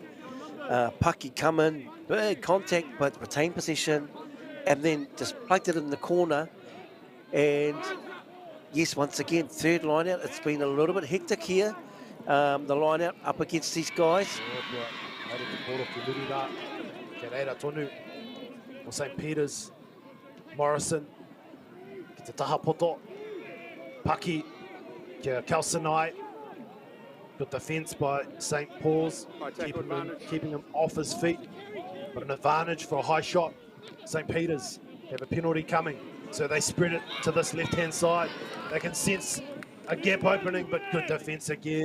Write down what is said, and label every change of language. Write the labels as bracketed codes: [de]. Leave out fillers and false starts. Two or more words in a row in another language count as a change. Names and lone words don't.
[en] Pucky come in, big contact, but retain possession, and then just plugged it in the corner. And yes, once again, third line out. It's been a little bit hectic here. The line out up against these guys. For St. Peter's, [mi] Morrison, ki te taha poto, Pucky, kia CNI. [en] Good defence by St. Paul's, keeping him off his feet. But an advantage for a high shot. St. Peter's have a penalty coming, so they spread it to this left-hand side. They can sense a gap opening, but good defence again.